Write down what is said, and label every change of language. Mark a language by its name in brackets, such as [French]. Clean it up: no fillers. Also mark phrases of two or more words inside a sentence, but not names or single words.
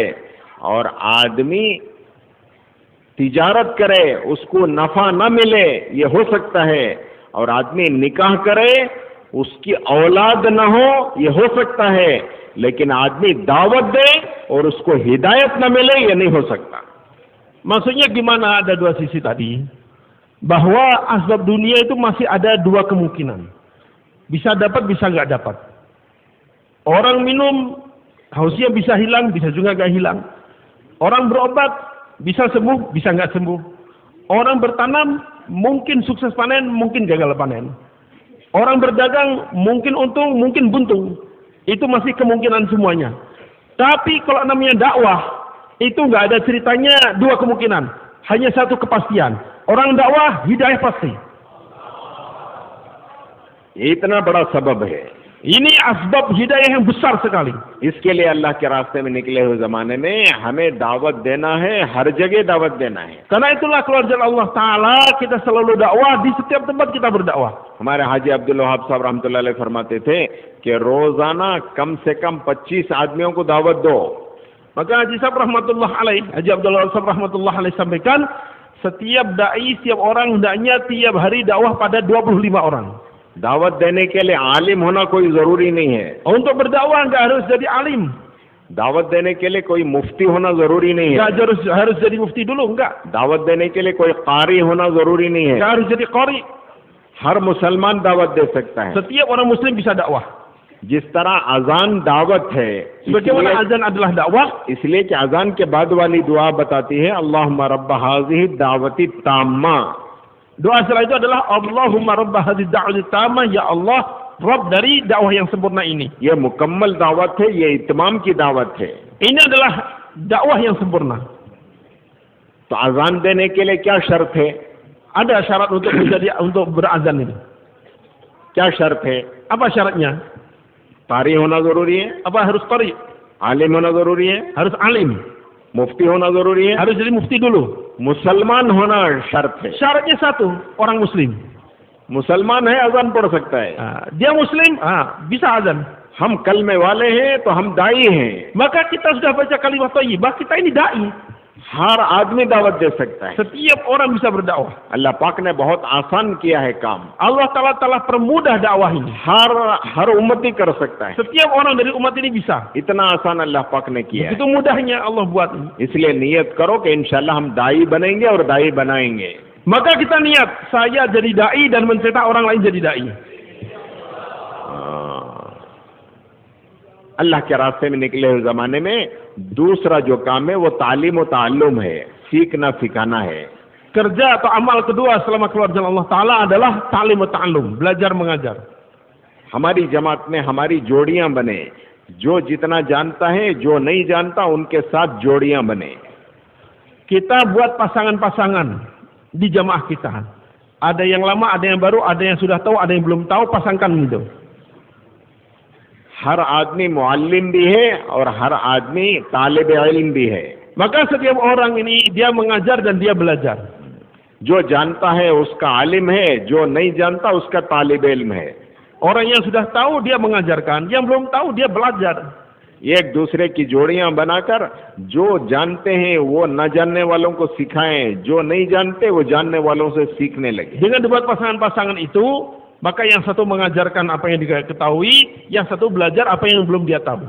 [Hindi] और आदमी तिजारत करे उसको नफा न मिले, ये हो सकता है। और आदमी निकाह करे उसकी औलाद न हो, ये हो सकता है। लेकिन आदमी दावत दे और उसको हिदायत न मिले, ये नहीं हो सकता। [Indonesian] Maksudnya gimana? Ada dua sisi tadi. Bahwa asbab dunia itu masih ada dua kemungkinan. Bisa dapat, bisa nggak dapat. Orang minum, hausnya bisa hilang, bisa juga nggak hilang. Orang berobat, bisa sembuh, bisa nggak sembuh. Orang bertanam, mungkin sukses panen, mungkin gagal panen. Orang berdagang, mungkin untung, mungkin buntung. Itu masih kemungkinan semuanya. Tapi kalau namanya dakwah, itu nggak ada ceritanya dua kemungkinan. Hanya satu kepastian. Orang dakwah, hidayah pasti. [Hindi] इतना बड़ा सबब है। [Indonesian] Ini asbab hidayah yang besar sekali. [Hindi] इसके लिए अल्लाह के रास्ते में निकले हुए जमाने में हमें दावत देना है, हर जगह दावत देना है। [Indonesian] Karena itulah keluar jalan Allah Ta'ala, kita selalu dakwah, di setiap tempat kita berdakwah. [Hindi] हमारे हाजी अब्दुल वहाब साहब [Arabic] رحمة الله عليه [Hindi] फरमाते थे कि रोजाना कम से कम 25 आदमियों को दावत दो। [Indonesian] Maka Haji Sahab [Arabic] رحمة الله عليه, [Indonesian] Haji Abdul Wahab Sahab [Arabic] رحمة الله عليه [Indonesian] sampaikan, setiap dai, setiap orang hendaknya tiap hari dakwah pada 25 orang. [Hindi] दावत देने के लिए आलिम होना कोई जरूरी नहीं है। [Indonesian] Untuk berdakwah enggak harus jadi alim. [Hindi] दावत देने के लिए कोई मुफ्ती होना जरूरी नहीं है। [Indonesian] Enggak harus jadi mufti dulu, enggak. [Hindi] दावत देने के लिए कोई कारी होना जरूरी नहीं है। [Indonesian] Enggak harus jadi qari. [Hindi] हर मुसलमान दावत दे सकता है। [Indonesian] Setiap orang muslim bisa dakwah. [Hindi] जिस तरह अजान दावत है, [Indonesian] Sebagaimana azan adalah dakwah, [Hindi] इसलिए कि अजान के बाद वाली दुआ बताती है [Arabic] اللهم رب هذه الدعوة التامة. [Indonesian] doa setelah itu adalah [Arabic] اللهم رب هذه الدعوة التامة, [Indonesian] ya Allah, Rabb dari dakwah yang sempurna ini. [Hindi] ये मुकम्मल दावत है, ये इत्माम की दावत है। [Indonesian] Ini adalah dakwah yang sempurna. [Hindi] तो अजान देने के लिए क्या शर्त है? [Indonesian] Ada syarat untuk berazan ini. [Hindi] क्या शर्त है? [Indonesian] Apa syaratnya? [Hindi] कारी होना जरूरी है, [Indonesian] Apa harus qari? [Hindi] आलिम होना जरूरी है, [Indonesian] Harus alim. [Hindi] मुफ्ती होना जरूरी है, [Indonesian] Harus jadi mufti dulu. [Hindi] मुसलमान होना शर्त है। [Indonesian] Syaratnya satu, orang muslim. [Hindi] मुसलमान है अजान पढ़ सकता है। [Indonesian] Dia muslim, bisa azan. [Hindi] हम कलमे वाले हैं तो हम दाई हैं। [Indonesian] Maka kita sudah baca [Arabic] كلمة طيبة, [Indonesian] kita ini dai. [Hindi] हर आदमी दावत दे सकता है। [Indonesian] Setiap orang bisa berdakwah. [Hindi] अल्लाह पाक ने बहुत आसान किया है काम। [Indonesian] Allah Ta'ala telah permudah dakwah ini. [Hindi] हर उम्मती कर सकता है। [Indonesian] Setiap orang dari umat ini bisa. [Hindi] इतना आसान अल्लाह पाक ने किया है। [Indonesian] Begitu mudahnya Allah buat ini. [Hindi] इसलिए नियत करो कि इंशाल्लाह हम दाई बनेंगे और दाई बनाएंगे। [Indonesian] Maka kita niat, saya jadi dai dan mencetak orang lain jadi dai. [Hindi] अल्लाह के रास्ते में निकले हुए जमाने में दूसरा जो काम है वो तालीम और ताल्लुम है, सीखना सिखाना है। [Indonesian] Kerja atau amal kedua selama keluar jalan Allah Ta'ala adalah [Arabic] تعليم وتعلم, [Indonesian] belajar mengajar. [Hindi] हमारी जमात में हमारी जोड़ियां बने, जो जितना जानता है जो नहीं जानता उनके साथ जोड़ियां बने. [Indonesian] Kita buat pasangan-pasangan di jamaah kita. Ada yang lama, ada yang baru, ada yang sudah tahu, ada yang belum tahu, pasangkan gitu. [Hindi] हर आदमी मुअल्लिम भी है और हर आदमी तालिब इल्म भी है. [Indonesian] Maka setiap orang ini dia mengajar dan dia belajar. [Hindi] जो जानता है उसका आलिम है, जो नहीं जानता उसका तालिब इल्म है. [Indonesian] Orang yang sudah tahu dia mengajarkan, yang belum tahu dia belajar. [Hindi] एक दूसरे की जोड़ियां बनाकर जो जानते हैं वो न जानने वालों को सिखाएं, जो नहीं जानते वो जानने वालों से सीखने लगे. [Indonesian] Dengan dibuat pasangan-pasangan itu, maka yang satu mengajarkan apa yang dia ketahui, yang satu belajar apa yang belum dia tahu.